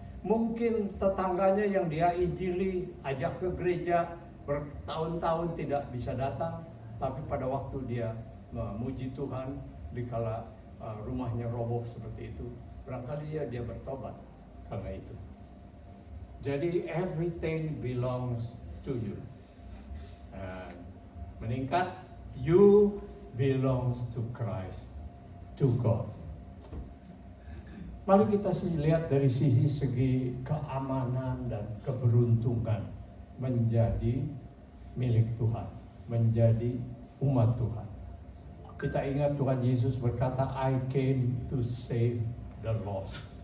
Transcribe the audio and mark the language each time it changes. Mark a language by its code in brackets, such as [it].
[id] Mungkin tetangganya yang dia injili, ajak ke gereja, bertahun-tahun tidak bisa datang, tapi pada waktu dia memuji Tuhan, dikala rumahnya roboh seperti itu, barangkali dia bertobat karena itu. [en] Jadi everything belongs to you. And meningkat, you belongs to Christ, to God. [id] Mari kita lihat dari segi keamanan dan keberuntungan menjadi milik Tuhan, menjadi umat Tuhan. Kita ingat Tuhan Yesus berkata, [en] I came to save the lost.